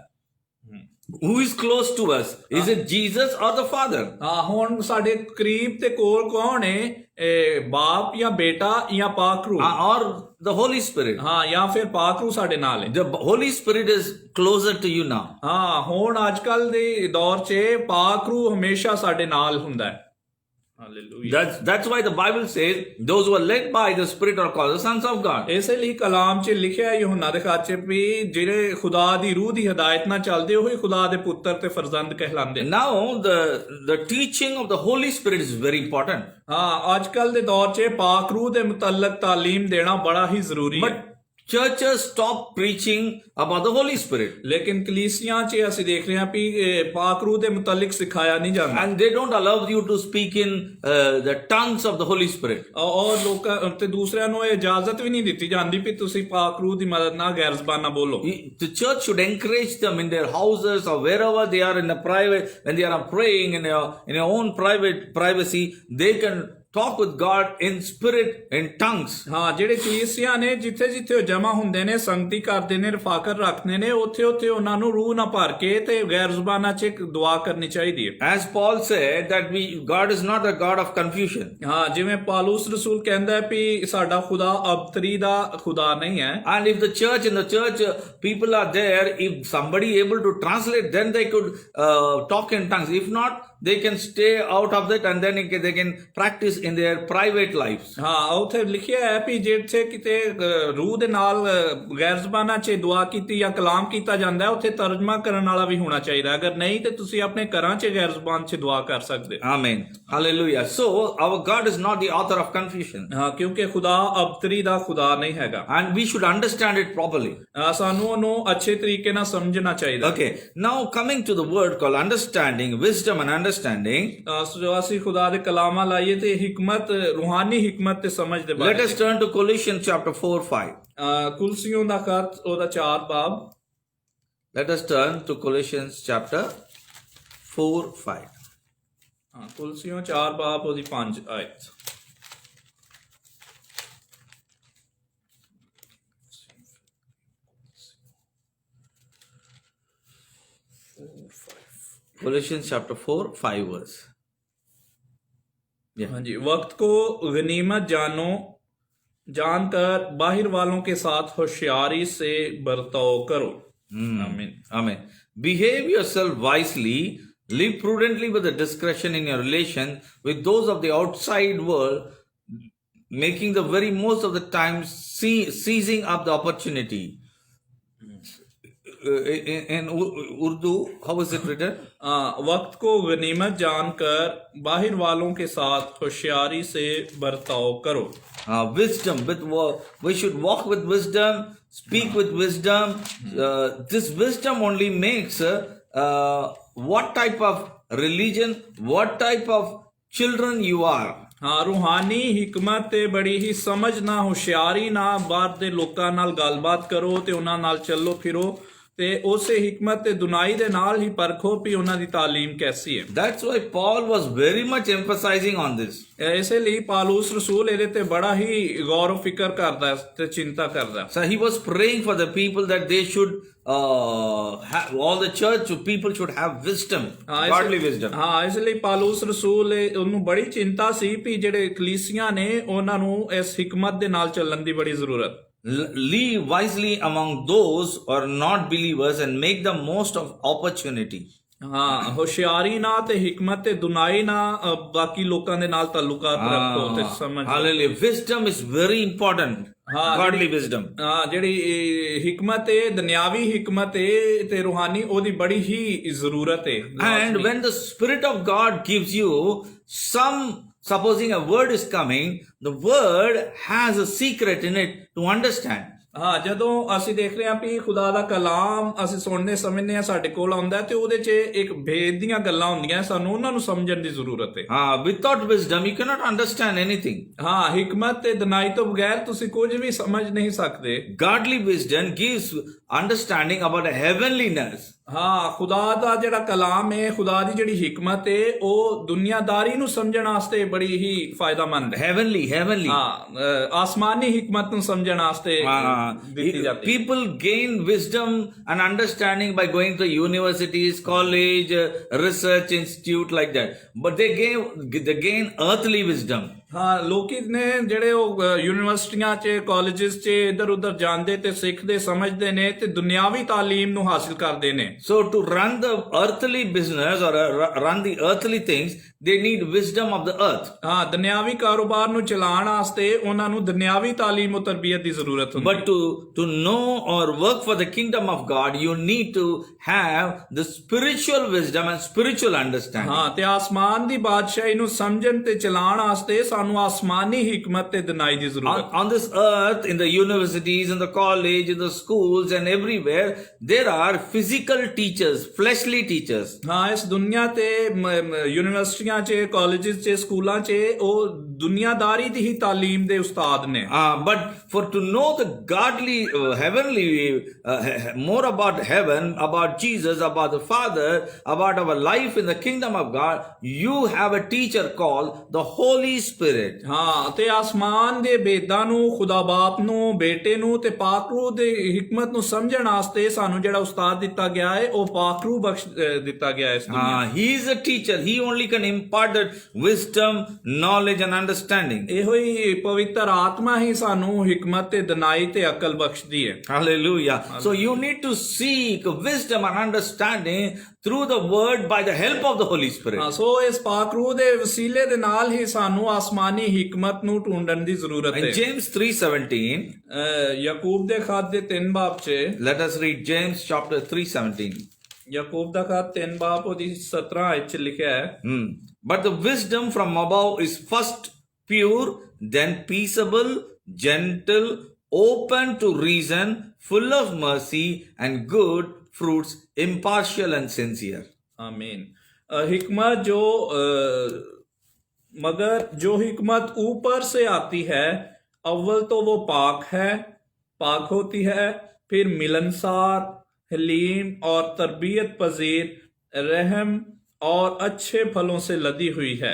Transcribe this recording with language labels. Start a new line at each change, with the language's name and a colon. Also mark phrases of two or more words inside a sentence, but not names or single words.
English: Who is close to us? Is it Jesus or the Father?
Punjabi: ਹਾਂ, ਹੁਣ ਸਾਡੇ ਕਰੀਬ ਤੇ ਕੋਲ ਕੌਣ ਹੈ? ਬਾਪ ਜਾਂ ਬੇਟਾ ਜਾਂ ਪਾਕ ਰੂਹ?
English: Or the Holy Spirit?
Punjabi: ਹਾਂ, ਜਾਂ ਫਿਰ ਪਾਕ ਰੂਹ ਸਾਡੇ ਨਾਲ ਹੈ।
English: The Holy Spirit is closer to you now.
Punjabi: ਹਾਂ, ਹੁਣ ਅੱਜ ਕੱਲ ਦੇ ਦੌਰ 'ਚ ਪਾਕ ਰੂਹ ਹਮੇਸ਼ਾ ਸਾਡੇ ਨਾਲ ਹੁੰਦਾ ਹੈ।
English: Hallelujah. That's why the Bible says those who are led by the Spirit are called the sons of God.
Punjabi: ਇਸੇ ਲਈ ਕਲਾਮ 'ਚ ਲਿਖਿਆ ਯਹੂਨਾ ਦੇ ਖਾਤੇ ਵੀ ਜਿਹੜੇ ਖੁਦਾ ਦੀ ਰੂਹ ਦੀ ਹਦਾਇਤ ਨਾਲ ਚੱਲਦੇ ਉਹੀ ਖੁਦਾ ਦੇ ਪੁੱਤਰ ਤੇ ਫਰਜ਼ੰਦ ਕਹਿਲਾਉਂਦੇ।
English: Now the teaching of the Holy Spirit is very important.
Punjabi: ਹਾਂ, ਅੱਜ ਕੱਲ ਦੇ ਦੌਰ 'ਚ ਪਾਕ ਰੂਹ ਦੇ ਮੁਤਲਕ ਤਾਲੀਮ ਦੇਣਾ ਬੜਾ ਹੀ ਜ਼ਰੂਰੀ ਹੈ।
English: Churches stop preaching about the Holy Spirit.
Punjabi: ਲੇਕਿਨ ਕਲੀਸਿਆਂ 'ਚ ਅਸੀਂ ਦੇਖ ਰਹੇ ਹਾਂ ਕਿ ਪਾਕ ਰੂਹ ਦੇ ਮੁਤਲਕ ਸਿਖਾਇਆ ਨਹੀਂ ਜਾਂਦਾ।
English: And they don't allow you to speak in the tongues of the Holy Spirit.
Punjabi: ਔਰ ਲੋਕਾਂ ਤੇ ਦੂਸਰਿਆਂ ਨੂੰ ਇਹ ਇਜਾਜ਼ਤ ਵੀ ਨਹੀਂ ਦਿੱਤੀ ਜਾਂਦੀ ਕਿ ਤੁਸੀਂ ਪਾਕ ਰੂਹ ਦੀ ਮਦਦ ਨਾਲ ਗੈਰ ਜ਼ਬਾਨਾਂ ਬੋਲੋ।
English: The church should encourage them in their houses or wherever they are in a private, when they are praying in your own privacy, they can talk with God in spirit, in tongues.
Punjabi: ਹਾਂ ਜਿਹੜੇ ਕਲੀਸਿਆ ਨੇ ਜਿੱਥੇ ਜਿੱਥੇ ਉਹ ਜਮਾ ਹੁੰਦੇ ਨੇ ਸੰਗਤੀ ਕਰਦੇ ਨੇ ਰਫਾਕਤ ਰੱਖਦੇ ਨੇ ਉੱਥੇ ਉੱਥੇ ਉਹਨਾਂ ਨੂੰ ਰੂਹ ਨਾਲ ਭਰ ਕੇ ਤੇ ਗੈਰ ਜ਼ੁਬਾਨਾਂ 'ਚ ਇੱਕ ਦੁਆ ਕਰਨੀ ਚਾਹੀਦੀ ਹੈ
English: As Paul said that God is not a God of confusion.
Punjabi: ਹਾਂ ਜਿਵੇਂ ਪਾਲੂਸ ਰਸੂਲ ਕਹਿੰਦਾ ਹੈ ਵੀ ਸਾਡਾ ਖੁਦਾ ਅਬਤਰੀ ਦਾ ਖੁਦਾ ਨਹੀਂ ਹੈ
English: And if in the church people are there, if somebody able to translate, then they could talk in tongues. If not, they can stay out of it and then they can practice in their private lives.
Punjabi: ਹਾਂ ਉੱਥੇ ਲਿਖਿਆ ਹੈ ਵੀ ਜਿੱਥੇ ਕਿਤੇ ਰੂਹ ਦੇ ਨਾਲ ਗੈਰ ਜ਼ਬਾਨਾਂ 'ਚ ਦੁਆ ਕੀਤੀ ਜਾਂ ਕਲਾਮ ਕੀਤਾ ਜਾਂਦਾ ਹੈ ਉੱਥੇ ਤਰਜਮਾ ਕਰਨ ਵਾਲਾ ਵੀ ਹੋਣਾ ਚਾਹੀਦਾ ਅਗਰ ਨਹੀਂ ਤੇ ਤੁਸੀਂ ਆਪਣੇ ਘਰਾਂ 'ਚ ਗੈਰ ਜ਼ਬਾਨ 'ਚ ਦੁਆ ਕਰ ਸਕਦੇ
English: Amen. Hallelujah. So our God is not the author of confusion.
Punjabi: ਹਾਂ ਕਿਉਂਕਿ ਖੁਦਾ ਅਬਤਰੀ ਦਾ ਖੁਦਾ ਨਹੀਂ ਹੈਗਾ
English: And we should understand it properly.
Punjabi: ਸਾਨੂੰ ਉਹਨੂੰ ਅੱਛੇ ਤਰੀਕੇ ਨਾਲ ਸਮਝਣਾ ਚਾਹੀਦਾ
English: Okay. Now coming to the word called understanding, wisdom and understanding.
Punjabi: ਸੋ ਅਸੀਂ ਖੁਦਾ ਦੇ ਕਲਾਮਾਂ ਲਾਈਏ ਤੇ ਹਿਕਮਤ ਰੂਹਾਨੀ ਹਿਕਮਤ ਤੇ ਸਮਝ ਦੇ
English: Let
Punjabi: ਬਾਰੇ
English: us turn to Colossians chapter 4:5.
Punjabi: ਕੁਲਸੀਓਂ ਦਾ ਖਤ ਉਹਦਾ 4 ਬਾਬ
English: Let us turn to Colossians chapter 4:5.
Punjabi: ਕੁਲਸੀਓਂ 4 ਬਾਬ ਉਹਦੀ 5 ਆਇਤ
English: Colossians chapter 4:5 verse. Yeah.
Urdu: ہاں جی وقت کو غنیمت جانو جان کر باہر والوں کے ساتھ ہوشیاری سے برتاؤ کرو آمین
English: Amen. Behave yourself wisely, live prudently with a discretion in your relation with those of the outside world, making the very most of the time, seizing up the opportunity. In Urdu, how is it written?
Urdu: وقت کو غنیمت جان کر باہر والوں کے ساتھ ہوشیاری سے برتاؤ کرو
English: Wisdom, we should walk with wisdom, speak with wisdom. This wisdom only makes what type of religion, what type of children you are.
Punjabi: ਹਾਂ ਰੂਹਾਨੀ ਹਿਕਮਤ ਤੇ ਬੜੀ ਹੀ ਸਮਝ ਨਾਲ ਹੁਸ਼ਿਆਰੀ ਨਾਲ ਬਾਹਰ ਦੇ ਲੋਕਾਂ ਨਾਲ ਗੱਲਬਾਤ ਕਰੋ ਤੇ ਉਹਨਾਂ ਨਾਲ ਚੱਲੋ ਫਿਰੋ ਤੇ ਉਸੇ ਹਿਕਮਤ ਤੇ ਦੁਨਾਈ ਦੇ ਨਾਲ ਹੀ ਪਰਖੋ ਵੀ ਉਹਨਾਂ ਦੀ ਤਾਲੀਮ ਕੈਸੀ ਹੈ
English: That's why Paul was very much emphasizing on this.
Punjabi: ਇਸੇ ਲਈ ਪਾਲੂਸ ਰਸੂਲ ਇਹਦੇ ਤੇ ਬੜਾ ਹੀ ਗੌਰ ਫਿਕਰ ਕਰਦਾ ਤੇ ਚਿੰਤਾ ਕਰਦਾ
English: So he was praying for the people that they should all the church people should have wisdom, godly wisdom.
Punjabi: ਹਾਂ ਇਸ ਲਈ ਪਾਲੂਸ ਰਸੂਲ ਉਹਨੂੰ ਬੜੀ ਚਿੰਤਾ ਸੀ ਵੀ ਜਿਹੜੇ ਕਲੀਸੀਆਂ ਨੇ ਉਹਨਾਂ ਨੂੰ ਇਸ ਹਿਕਮਤ ਦੇ ਨਾਲ ਚੱਲਣ ਦੀ ਬੜੀ ਜ਼ਰੂਰਤ
English: Live wisely among those who are not believers and make the most of opportunity.
Punjabi: ਹਾਂ ਹੁਸ਼ਿਆਰੀ ਨਾਲ ਤੇ ਹਿਕਮਤ ਤੇ ਦੁਨਾਈ ਨਾਲ ਬਾਕੀ ਲੋਕਾਂ ਦੇ ਨਾਲ ਤਾਲੁਕਾਤ ਰੱਖੋ ਤੇ ਸਮਝ
English: Hallelujah. Wisdom is very important. Godly wisdom.
Punjabi: ਹਾਂ ਜਿਹੜੀ ਹਿਕਮਤ ਹੈ ਦੁਨਿਆਵੀ ਹਿਕਮਤ ਹੈ ਤੇ ਰੂਹਾਨੀ ਉਹਦੀ ਬੜੀ ਹੀ ਜ਼ਰੂਰਤ ਹੈ
English: And when the Spirit of God gives you supposing a word is coming, the word has a secret in it to understand.
Punjabi: ਹਾਂ ਜਦੋਂ ਅਸੀਂ ਦੇਖ ਰਹੇ ਹਾਂ ਵੀ ਖੁਦਾ ਦਾ ਕਲਾਮ ਅਸੀਂ ਸੁਣਨੇ ਸਮਝਨੇ ਆ ਸਾਡੇ ਕੋਲ ਆਉਂਦਾ ਤੇ ਉਹਦੇ 'ਚ ਇੱਕ ਭੇਦ ਦੀਆਂ ਗੱਲਾਂ ਹੁੰਦੀਆਂ ਸਾਨੂੰ ਉਹਨਾਂ ਨੂੰ ਸਮਝਣ ਦੀ ਜ਼ਰੂਰਤ ਹੈ
English: Without wisdom you cannot understand anything.
Punjabi: ਹਾਂ ਹਿਕਮਤ ਤੇ ਦਨਾਈ ਤੋਂ ਬਗੈਰ ਤੁਸੀਂ ਕੁਝ ਵੀ ਸਮਝ ਨਹੀਂ ਸਕਦੇ
English: Godly wisdom gives understanding about the heavenliness.
Punjabi: ਹਾਂ ਖੁਦਾ ਦਾ ਜਿਹੜਾ ਕਲਾਮ ਹੈ ਖੁਦਾ ਦੀ ਜਿਹੜੀ ਹਿਕਮਤ ਹੈ ਉਹ ਦੁਨੀਆਦਾਰੀ ਨੂੰ ਸਮਝਣ ਵਾਸਤੇ ਬੜੀ ਹੀ ਫਾਇਦਾਮੰਦ ਹੈ
English: Heavenly.
Punjabi: ਹਾਂ ਆਸਮਾਨੀ ਹਿਕਮਤ ਨੂੰ ਸਮਝਣ ਵਾਸਤੇ ਦਿੱਤੀ ਜਾਂਦੀ ਹੈ
English: People gain wisdom and understanding by going to universities, college, research institute like that. But they gain earthly wisdom.
Punjabi: ਹਾਂ ਲੋਕੀ ਨੇ ਜਿਹੜੇ ਉਹ ਯੂਨੀਵਰਸਿਟੀਆਂ 'ਚ ਕਾਲਜਿਸ 'ਚ ਇੱਧਰ ਉੱਧਰ ਜਾਂਦੇ ਤੇ ਸਿੱਖਦੇ ਸਮਝਦੇ ਨੇ ਤੇ ਦੁਨਿਆਵੀ ਤਾਲੀਮ ਨੂੰ ਹਾਸਿਲ ਕਰਦੇ ਨੇ
English: So to run the earthly business or run the earthly things, they need wisdom of the earth.
Punjabi: ਹਾਂ ਦੁਨਿਆਵੀ ਕਾਰੋਬਾਰ ਨੂੰ ਚਲਾਉਣ ਵਾਸਤੇ ਉਹਨਾਂ ਨੂੰ ਦੁਨਿਆਵੀ ਤਾਲੀਮ ਔਰ ਤਰਬੀਅਤ ਦੀ ਜ਼ਰੂਰਤ ਹੁੰਦੀ
English: But to know or work for the kingdom of God, you need to have the spiritual wisdom and spiritual understanding.
Punjabi: ਹਾਂ ਤੇ ਆਸਮਾਨ ਦੀ ਬਾਦਸ਼ਾਹੀ ਨੂੰ ਸਮਝਣ ਤੇ ਚਲਾਉਣ ਵਾਸਤੇ ਸਾਨੂੰ ਆਸਮਾਨੀ ਹਿਕਮਤ ਤੇ ਦਿਨਾਈ ਦੀ ਜ਼ਰੂਰਤ
English: On this earth, in the universities, in the college, in the schools and everywhere, there are physical teachers, fleshly teachers.
Punjabi: ਹਾਂ ਇਸ ਦੁਨੀਆ ਤੇ ਯੂਨੀਵਰਸਿਟੀਆਂ 'ਚ ਕਾਲਜਿਸ 'ਚ ਸਕੂਲਾਂ 'ਚ ਉਹ ਦੁਨੀਆਦਾਰੀ ਦੀ ਹੀ ਤਾਲੀਮ ਦੇ ਉਸਤਾਦ ਨੇ
English: But for to know the godly, heavenly, more about heaven, about Jesus, about the Father, about our life in the kingdom of God, you have a teacher called the Holy Spirit.
Punjabi: ਹਾਂ ਤੇ ਆਸਮਾਨ ਦੇ ਭੇਦਾਂ ਨੂੰ, ਖੁਦਾ ਬਾਪ ਨੂੰ, ਬੇਟੇ ਨੂੰ ਤੇ ਪਾਕ ਰੂਹ ਦੇ ਹਕਮਤ ਨੂੰ ਸਮਝਣ ਵਾਸਤੇ ਸਾਨੂੰ ਜਿਹੜਾ ਉਸਤਾਦ ਦਿੱਤਾ ਗਿਆ ਹੈ ਉਹ ਪਾਕ ਰੂਹ ਬਖਸ਼ ਦਿੱਤਾ ਗਿਆ ਹੈ ਇਸ ਦੁਨੀਆ
English: He is a teacher. He only can impart that wisdom, knowledge and understanding.
Punjabi: ਇਹੋ ਹੀ ਪਵਿੱਤਰ ਆਤਮਾ ਹੀ ਸਾਨੂੰ ਹਕਮਤ ਤੇ ਦਨਾਈ ਤੇ ਅਕਲ ਬਖਸ਼ਦੀ ਹੈ
English: Hallelujah. So you need to seek wisdom and understanding through the word by the help of the Holy Spirit.
Punjabi: ਹਾਂ ਸੋ ਇਸ ਪਾਕ ਰੂਹ ਦੇ ਵਸੀਲੇ ਦੇ ਨਾਲ ਹੀ ਸਾਨੂੰ ਆਸਮਾਨੀ ਹਕਮਤ ਨੂੰ ਢੂੰਡਣ ਦੀ ਜ਼ਰੂਰਤ ਹੈ
English: In James 3:17,
Punjabi: ਯਾਕੂਬ ਦੇ ਖਤ ਦੇ 3 ਬਾਬ 'ਚ
English: let us read James chapter 3:17.
Punjabi: ਯਾਕੂਬ ਦਾ ਖਤ 3 ਬਾਬ ਉਹਦੀ 17 ਆਇਤ 'ਚ ਲਿਖਿਆ ਹੈ
English: But the wisdom from above is first pure, then peaceable, gentle, open to reason, full of mercy and good fruits, impartial and sincere.
Urdu: آمین حکمت جو مگر جو حکمت اوپر سے آتی ہے اول تو وہ پاک ہوتی ہے، پھر ملنسار، حلیم اور تربیت پذیر، رحم اور اچھے پھلوں سے لدی ہوئی ہے.